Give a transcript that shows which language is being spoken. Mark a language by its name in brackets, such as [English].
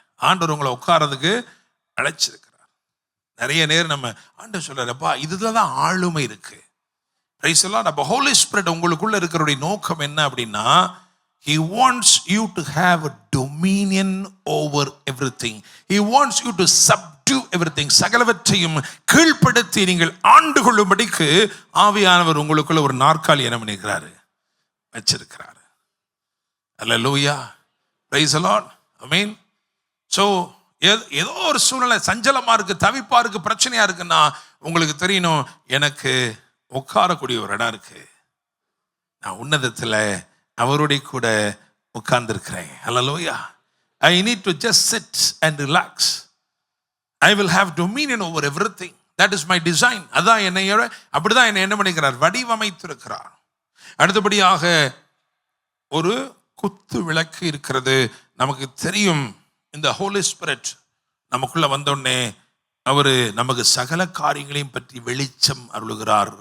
[Tamil] ஆண்டவர் உங்களை உட்காரதுக்கு அழைச்சிருக்கிறார். நிறைய நேரம் நம்ம ஆண்டவர் சொல்றாருப்பா, இதுலதான் ஆளுமை இருக்கு. [English] Praise the Lord. [Tamil] அப்ப ஹோலி ஸ்பிரிட் உங்களுக்குள்ள இருக்கிற நோக்கம் என்ன அப்படின்னா, [English] he wants you to have a dominion over everything. He wants you to subdue everything. [Tamil] சகலவற்றையும் கீழ்ப்படுத்தி நீங்கள் ஆண்டு கொள்ளும்படிக்கு ஆவியானவர் உங்களுக்குள்ள ஒரு நாற்காலி என்ன பண்ணிருக்கிறாரு, வச்சிருக்கிறாரு. அல்லேலூயா, [English] praise the Lord, [Tamil] amen. So ஏதோ ஒரு சூழ்நிலை சஞ்சலமா இருக்கு, தவிப்பா இருக்கு, பிரச்சனையா இருக்குன்னா உங்களுக்கு தெரியணும், எனக்கு உட்காரக்கூடிய ஒரு இடம் இருக்கு. நான் உன்னதத்துல அவருடைய கூட உட்கார்ந்திருக்கிறேன். அல்லேலூயா. [English] I need to just sit and relax. I will have dominion over everything. That is my design. [Tamil] அதான் என்னையோட அப்படிதான் என்ன பண்ணிக்கிறார், வடிவமைத்திருக்கிறார். அடுத்தபடியாக ஒரு குத்து விளக்கு இருக்கிறது. நமக்கு தெரியும், இந்த ஹோலி ஸ்பிரிட் நமக்குள்ள வந்தோடனே அவரு நமக்கு சகல காரியங்களையும் பற்றி வெளிச்சம் அருளுகிறார்.